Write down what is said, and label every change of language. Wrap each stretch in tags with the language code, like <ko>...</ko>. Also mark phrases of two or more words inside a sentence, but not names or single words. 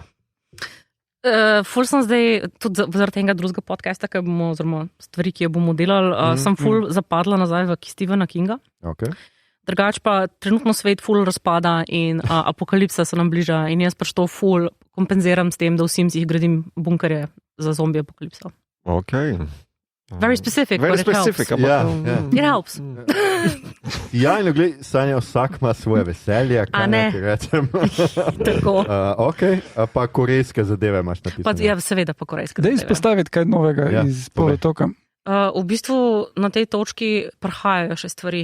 <sl>Ful sem zdaj, tudi zaradi tega drugega podcasta, oziroma stvari, ki jo bomo delali, sem ful zapadla nazaj v Stephena Kinga. Okay. Drugač pa trenutno svet ful razpada in apokalipsa se nam bliža in jaz pač to ful kompenziram s tem, da v Simsih gradim bunkerje za zombi apokalipsa. Okay.</sl> <en>Very specific, Very but specific, it helps. It helps.</en> <sl>Ja, in gled, Sanja, vsak ima svoje veselje, kaj ne ti rečem. Tako. Pa korejske zadeve imaš napisane. Ja, seveda pa korejske zadeve. Da izpostaviti kaj novega iz polotoka. V bistvu na tej točki prihajajo še stvari.</sl>